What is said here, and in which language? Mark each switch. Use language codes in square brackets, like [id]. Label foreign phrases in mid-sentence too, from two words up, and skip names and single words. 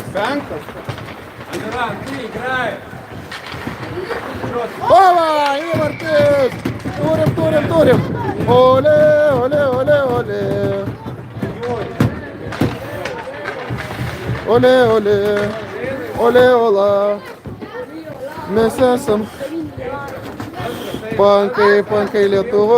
[lt] Penktas. [ru] Ты играй. Ова, [lt] įvartis! Turim. Ole. Ole, ola. Mes esam pankai Lietuva.